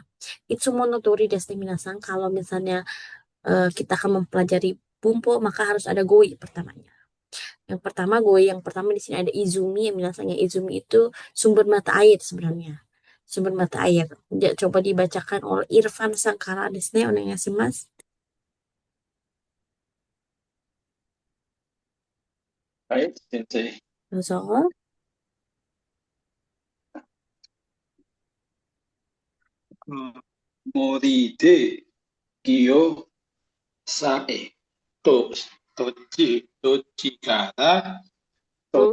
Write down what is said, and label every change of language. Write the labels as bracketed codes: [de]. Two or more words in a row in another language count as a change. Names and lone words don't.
[ja] いつもの通りです皆さん, [id] kalau misalnya kita akan mempelajari bumpu, maka harus ada goi pertamanya. Yang pertama, goi yang pertama di sini ada izumi, yang minasangnya izumi itu sumber mata air sebenarnya. Sumber mata air. Ya, coba dibacakan oleh Irfan Sangkara [ja] ですね、お願いします. はい、先生。どうぞ。森で木をさえと、どっちから取